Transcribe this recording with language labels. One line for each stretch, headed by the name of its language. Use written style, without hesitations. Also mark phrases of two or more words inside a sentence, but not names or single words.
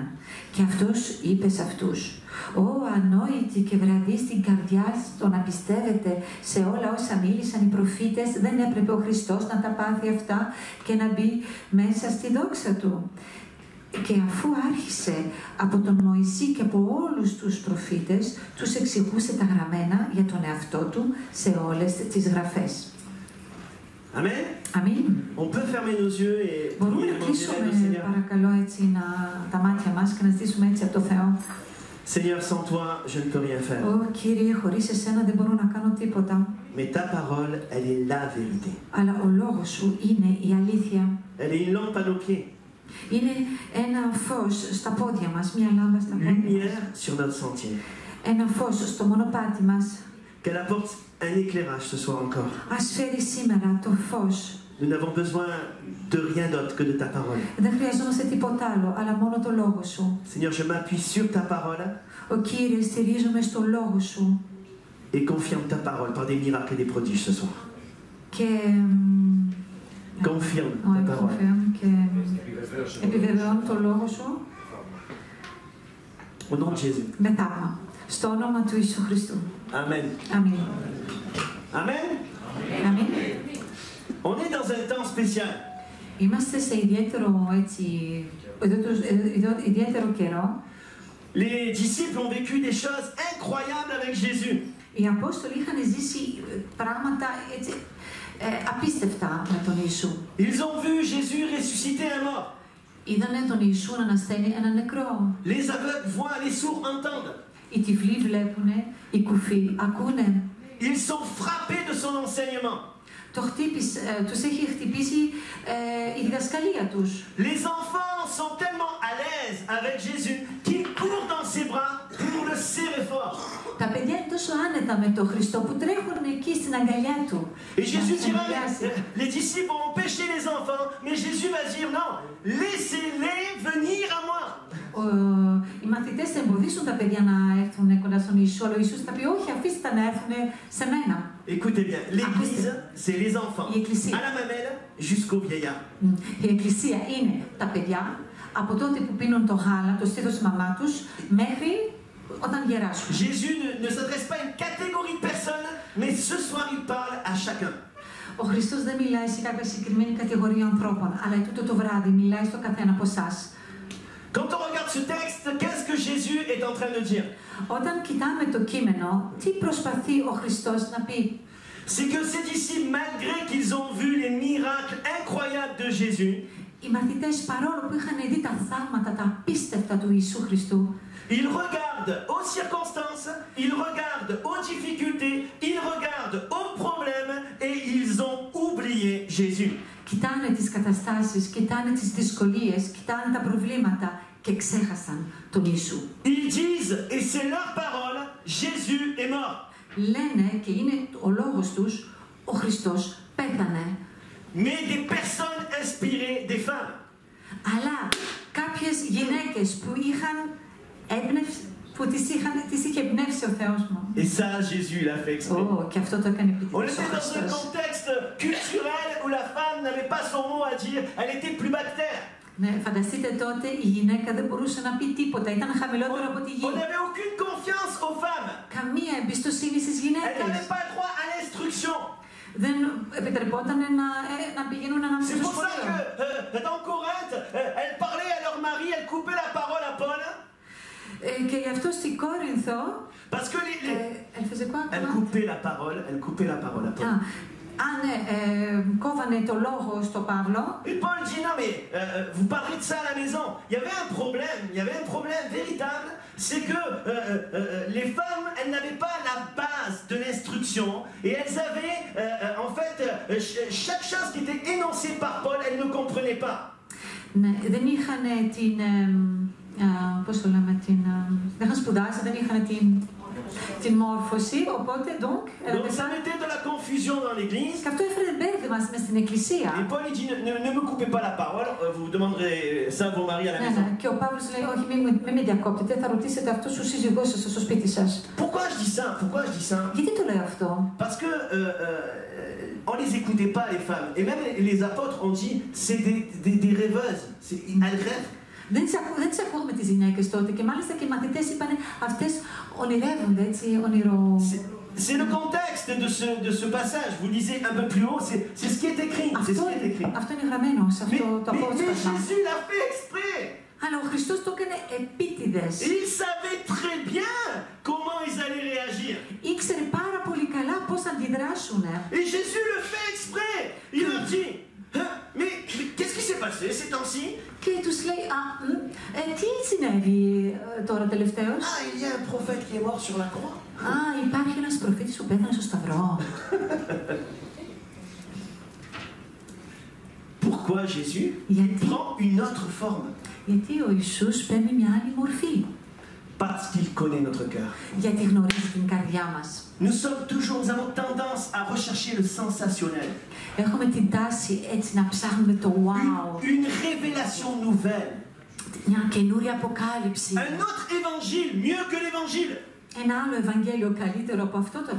Greek: Και αυτός είπε σε αυτούς: «Ω ανόητοι και βραδείς στην καρδιά στο να πιστεύετε σε όλα όσα μίλησαν οι προφήτες, δεν έπρεπε ο Χριστός να τα πάθει αυτά και να μπει μέσα στη δόξα του?» Και αφού άρχισε από τον Μωυσή και από όλους τους προφήτες, τους εξηγούσε τα γραμμένα για τον εαυτό του σε όλες τις γραφές. Amen. Αμήν.
French: On peut fermer nos yeux et
Greek: Μπορούμε να κλείσουμε παρακαλώ έτσι τα μάτια μας και να ζητήσουμε έτσι από το Θεό.
French: Seigneur, sans toi, je ne peux rien faire.
Greek: Ω Κύριε, χωρίς εσένα δεν μπορώ να κάνω τίποτα.
French: Mais ta parole, elle est la vérité.
Greek: Αλλά ο λόγος σου είναι η αλήθεια.
French: Elle est une lampe à nos pieds.
Greek: Είναι ένα φως στα πόδια μας, μια λάμπα στα πόδια
French: Lumière
Greek: μας.
French: sur notre sentier.
Greek: Ένα φως στο μονοπάτι μας.
French: Qu'elle apporte un éclairage ce soir encore.
Greek: Ας φέρει σήμερα το φως.
French: Nous n'avons besoin de rien d'autre que de ta parole.
Greek: Δεν χρειαζόμαστε τίποτα άλλο, αλλά μόνο το λόγο σου.
French: Seigneur, je m'appuie sur ta parole
Greek: Ο Κύριε, στηρίζομαι στο λόγο σου.
French: et confirme ta parole par des miracles et des prodiges ce soir.
Greek: Και
French: Confirme ta parole.
Greek: και επιβεβαιώνω το λόγο σου
French: Au nom de Jésus.
Greek: με θαύμα. Στο όνομα του Ιησού Χριστού. Amen. Αμήν. Amen. Αμήν.
French: On est dans un temps spécial.
Greek: Είμαστε σε ιδιαίτερο, έτσι, ιδιαίτερο καιρό.
French: Les disciples ont vécu des choses incroyables avec Jésus.
Greek: Οι Απόστολοι είχαν ζήσει πράγματα έτσι, απίστευτα με τον Ιησού.
French: Ils ont vu Jésus ressusciter un mort.
Greek: Είδανε τον Ιησού να ανασταίνει έναν νεκρό.
French: Les aveugles voient, les sourds entendent.
Greek: Οι τυφλοί βλέπουνε, οι κουφοί ακούνε.
French: Ils sont frappés de son enseignement.
Greek: Τους έχει χτυπήσει η διδασκαλία τους.
French: Les enfants sont tellement à l'aise avec Jésus qu'ils courent dans ses bras pour le serrer fort.
Greek: Τα παιδιά είναι τόσο άνετα με τον Χριστό που τρέχουν εκεί στην αγκαλιά του.
French: Et Jésus dira, les disciples ont empêché les enfants, mais Jésus va dire non, laissez-les venir à moi.
Greek: Ο οι μαθητές θα εμποδίσουν τα παιδιά να έρθουν κοντά στον Ιησού, αλλά ο Ιησούς θα πει όχι, αφήστε τα να έρθουν σε μένα.
French: Écoutez bien, l'église, c'est les enfants,
Greek: Η εκκλησία.
French: à la mamelle jusqu'au vieillard.
Greek: Η εκκλησία είναι τα παιδιά, από τότε που πίνουν το γάλα, το στήθος της μαμά τους, μέχρι όταν γεράσουν.
French: Jésus ne s'adresse pas à une catégorie de personnes, mais ce soir il parle à chacun.
Greek: Ο Χριστός δεν μιλάει σε κάποια συγκεκριμένη κατηγορία ανθρώπων, αλλά τούτο το βράδυ μιλάει στο καθένα από εσάς.
French: Quand on regarde ce texte, qu'est-ce que Jésus est en train de dire?
Greek: Όταν κοιτάμε το κείμενο, τι προσπαθεί ο Χριστός να πει?
French: C'est que ces disciples, malgré qu'ils ont vu les miracles incroyables de Jésus,
Greek: Οι μαθητές, παρόλο που είχαν δει τα θαύματα, τα απίστευτα του Ιησού Χριστού,
French: ils regardent aux circonstances, ils regardent aux difficultés, ils regardent aux problèmes et ils ont oublié Jésus.
Greek: κοιτάνε τις καταστάσεις, κοιτάνε τις δυσκολίες, κοιτάνε τα προβλήματα και ξέχασαν τον Ιησού.
French: Ils disent, et c'est leur parole, Jésus est mort.
Greek: Λένε, και είναι ο λόγος τους, ο Χριστός πέθανε.
French: Mais des personnes inspirées, des femmes.
Greek: Αλλά κάποιες γυναίκες που είχαν έμπνευση, που τις είχε εμπνεύσει ο Θεός μου.
French: Et ça, Jésus l'a fait exprès.
Greek: Και αυτό το έκανε
French: On
Greek: επιτυχώς ο
French: était dans un
Greek: Χριστός.
French: contexte culturel où la femme n'avait pas son mot à dire, elle était plus bactère.
Greek: Ναι, φανταστείτε τότε η γυναίκα δεν μπορούσε να πει τίποτα, ήταν χαμηλότερο από τη γη.
French: On n'avait aucune confiance aux femmes.
Greek: Καμία εμπιστοσύνη στις
French: Elles
Greek: γυναίκες.
French: n'avaient pas droit à l'instruction.
Greek: Δεν επιτρεπόταν να πηγαίνουν να
French: C'est
Greek: μάθουν
French: pour ça
Greek: σχολείο.
French: que dans Corinthe, elles parlaient à leur mari, elles coupaient la parole à Paul.
Greek: Και γι' αυτό στην Κόρινθο,
French: Parce que elle faisait quoi? elles coupaient la parole à Paul.
Greek: Αν κόβανε το λόγο στο Παύλο,
French: Et Paul dit non mais vous parlez de ça à la maison. Il y avait un problème véritable, c'est que les femmes, elles n'avaient pas la base de l'instruction et elles avaient en fait chaque chose qui était énoncée par Paul, elles ne comprenaient pas.
Greek: ναι, δεν είχαν την, πώς το λέμε, δεν είχαν σπουδάσει, δεν είχαν την μόρφωση, οπότε
French: Donc ça mettait de la confusion dans l'église.
Greek: και αυτό έφερε μπέρδεμα μες στην εκκλησία.
French: Et Paul il dit ne me coupez pas la parole, vous demanderez ça à vos maris à la maison.
Greek: Και ο Παύλος λέει, όχι, μην με διακόπτετε, θα ρωτήσετε αυτό στους σύζυγός σας στο σπίτι σας.
French: Pourquoi je dis ça?
Greek: Γιατί το λέω αυτό?
French: Parce que on les écoutait pas les femmes. Et même les apôtres ont dit c'est des rêveuses. Elles rêvent.
Greek: Δεν τις ακούμε τις γυναίκες τότε και μάλιστα και οι μαθητές είπανε αυτές ονειρεύονται, έτσι,
French: C'est le contexte de ce passage. Vous lisez un peu plus haut, c'est ce qui est écrit.
Greek: Αυτό είναι γραμμένο σε αυτό το απόσπασμα.
French: Mais Jésus l'a fait exprès.
Greek: Αλλά ο Χριστός το έκανε επίτηδες.
French: Il savait très bien comment ils allaient réagir.
Greek: Ήξερε πάρα πολύ καλά πώς θα αντιδράσουν.
French: Et Jésus le fait exprès. Il leur dit, mais qu'est-ce qui s'est passé ces temps-ci?
Greek: Και τους λέει, τι συνέβη τώρα τελευταίως?
French: Ah, il y a un prophète qui est mort sur la croix.
Greek: Υπάρχει ένας προφήτης που πέθανε στο Σταυρό.
French: Pourquoi Jésus prend une autre forme?
Greek: Γιατί ο Ιησούς παίρνει μια άλλη μορφή.
French: Parce qu'il connaît notre cœur.
Greek: Γιατί γνωρίζει την καρδιά μας.
French: Nous avons tendance à rechercher le sensationnel.
Greek: Έχουμε την τάση έτσι να ψάχνουμε το wow.
French: Une révélation nouvelle.
Greek: Μια καινούρια αποκάλυψη.
French: Un autre évangile, mieux que l'évangile.
Greek: Ένα άλλο Ευαγγέλιο καλύτερο από αυτό το